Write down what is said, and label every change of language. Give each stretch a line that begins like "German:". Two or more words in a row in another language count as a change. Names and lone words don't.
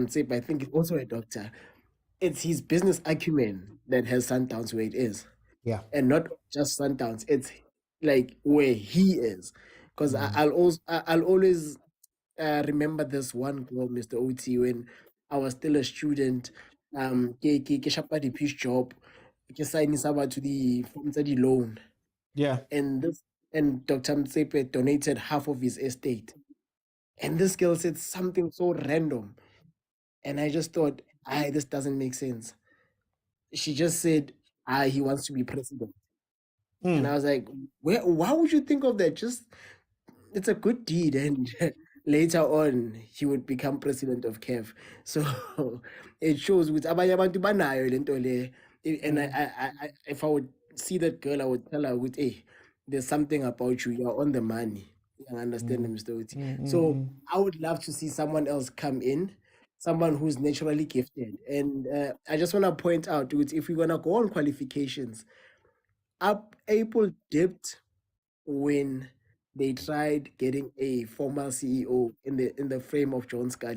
English: Motsepe, I think he's also a doctor. It's his business acumen that has Sundowns where it is. Yeah. And not just Sundowns, it's like where he is. Because I'll always remember this one girl, Mr. OT, when I was still a student.
Tswana: Ke shapa
English: the pitch job, ke sign to the form the loan. Yeah. And Dr. Motsepe donated half of his estate. And this girl said something so random. And I just thought, this doesn't make sense. She just said, he wants to be president. And I was like, why would you think of that? Just, it's a good deed. And later on, he would become president of CAF. So it shows with
Zulu: abanye abantu banayo lento le.
English: And I if I would see that girl, I would tell her, hey, there's something about you. You're on the money. You understand, Mr. Uti. So I would love to see someone else come in, someone who's naturally gifted. And I just want to point out, if we're going to go on qualifications, Apple dipped when they tried getting a former CEO in the frame of John Scully.